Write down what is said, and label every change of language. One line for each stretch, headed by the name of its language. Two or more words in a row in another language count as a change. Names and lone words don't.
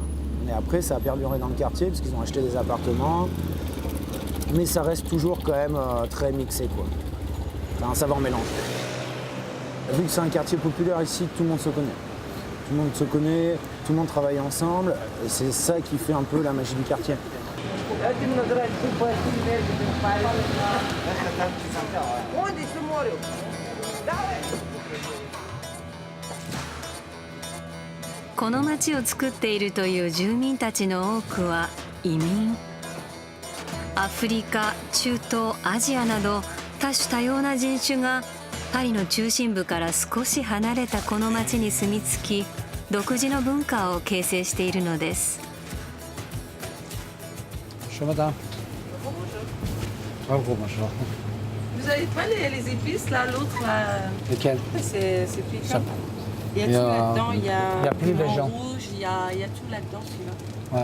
French: Et après, ça a perduré dans le quartier parce qu'ils ont acheté des appartements. Mais ça reste toujours quand même très mixé, quoi. C'est un savant mélange. Vu que c'est un quartier populaire ici, tout le monde se connaît. Tout le monde se connaît, tout le monde travaille ensemble. Et c'est ça qui fait un peu la magie du quartier.
Japanese: この町を作っているという住民たちの多くは移民。アフリカ、中東、アジアなど多種多様な人種がパリの中心部から少し離れたこの町に住み着き、独自の文化を形成しているのです。
French: Bonjour madame. Bonjour, bonjour. Vous n'avez pas les épices là, l'autre là? Lesquelles? C'est piquant. Ça- Il y a Il y tout a- là-dedans, il y il y a a plus de piment gens. rouge, il y a tout là-dedans celui-là.